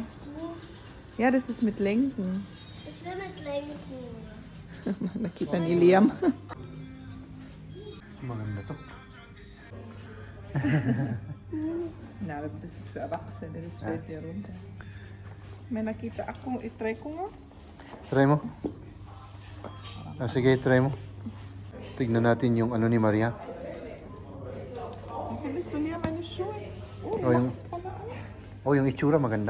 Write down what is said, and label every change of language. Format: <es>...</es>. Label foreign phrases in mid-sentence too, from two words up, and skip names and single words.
<de>Ja, das ist mit Lenken. Ich will mit lenken.</de> <tl>Nakita ni Liam. Maganda to. Na,</tl> <de>das ist für Erwachsene, das fällt dir runter.</de> <tl>May nakita ako, itry ko nga. Try mo. Sige, try mo. Tignan natin yung ano ni Maria. Okay, gusto niya man yung shoe. Oh, yung, Mas pala, oh, yung itsura maganda.</tl>